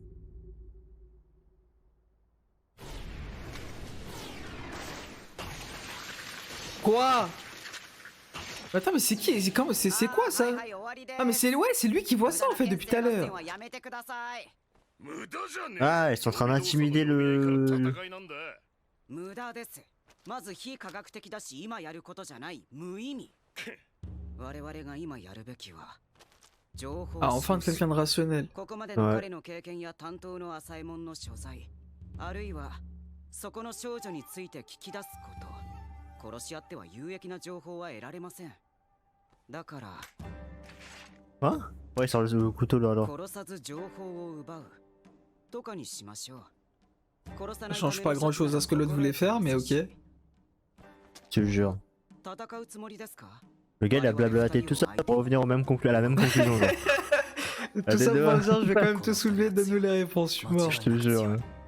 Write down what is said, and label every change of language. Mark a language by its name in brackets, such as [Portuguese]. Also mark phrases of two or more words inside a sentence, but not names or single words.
[French] Quoi? Attends, mais c'est qui? C'est quoi ça? Ah, mais c'est lui qui voit ça en fait depuis tout à l'heure. Ah, ils sont en train d'intimider le... [Japanese] 無駄です。まず非科学的だし今やることじゃない無意味。我々が今やるべきは情報 [French] Ah, enfin quelqu'un de rationnel. [Japanese] ここまでの彼の経験や担当の浅いもんの所在、あるいはそこの少女について聞き出すこと。殺し合っては有益な情報は得られません。だから。 [French] Hein? Ouais, il sort le couteau là alors. [Japanese] 殺さず情報を奪うとかにしましょう。 [French] Ça change pas grand chose à ce que l'autre voulait faire, mais ok. Je te le jure. Le gars il a blablaté tout ça pour revenir au même à la même conclusion. Genre. Tout ça pour dire, je vais quand même te soulever, donne-nous les réponses, je suis mort. Je te le jure. Hein.